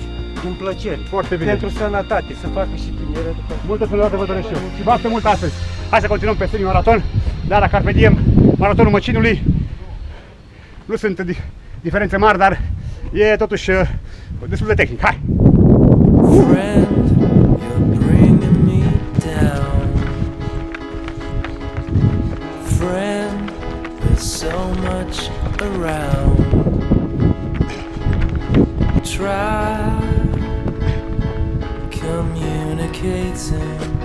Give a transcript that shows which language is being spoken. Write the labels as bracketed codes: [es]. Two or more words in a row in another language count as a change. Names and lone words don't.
[ro] din plăcere. Foarte bine. Pentru sănătate, să facă și tinere. Multă sănătate vă doresc și eu. Și baftă mult astăzi. Hai să continuăm pe semi-maraton. Dar la Carpe Diem, maratonul Măcinului. Nu sunt diferențe mari, dar e totuși destul de tehnic. Hai! [en] Friend, you're bringing me down. Friend, there's so much around. Try communicating.